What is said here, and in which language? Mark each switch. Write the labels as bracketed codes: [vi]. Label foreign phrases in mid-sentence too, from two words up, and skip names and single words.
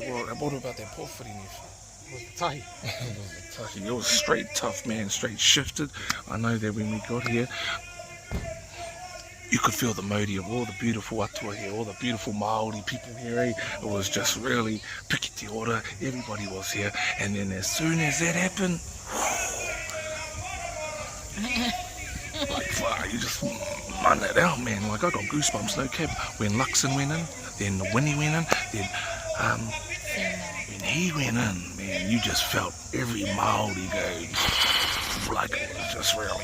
[en] what about that pōwhiri, Nev? Tahi. It was straight tough, man, straight shifted. I know that when we got here, you could feel the mauri of all the beautiful atua here, all the beautiful Māori people here, eh? It was just really [mi] piki te ora, [en] everybody was here. And then as soon as that happened, like, wow, you just run it out, man. Like, I got goosebumps, no cap. When Luxon went in, then the Winnie went in, then when he went in, man, you just felt every Māori go, like it was just really...